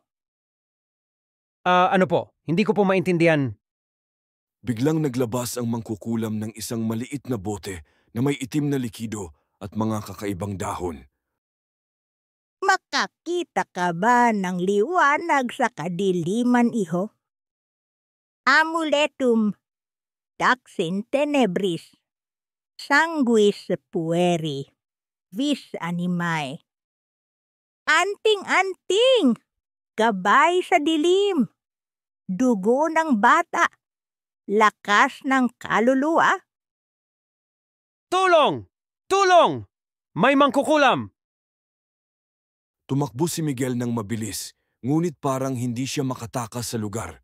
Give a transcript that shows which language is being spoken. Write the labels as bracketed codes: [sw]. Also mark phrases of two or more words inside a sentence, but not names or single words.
[tl] Ano po? Hindi ko po maintindihan. Biglang naglabas ang mangkukulam ng isang maliit na bote na may itim na likido at mga kakaibang dahon. Makakita ka ba ng liwanag sa kadiliman, iho? [la] Amuletum, daxin tenebris, sanguis pueri, vis animae. [tl] Anting-anting, gabay sa dilim, dugo ng bata, lakas ng kaluluwa. Tulong! Tulong! May mangkukulam! Tumakbo si Miguel ng mabilis, ngunit parang hindi siya makatakas sa lugar.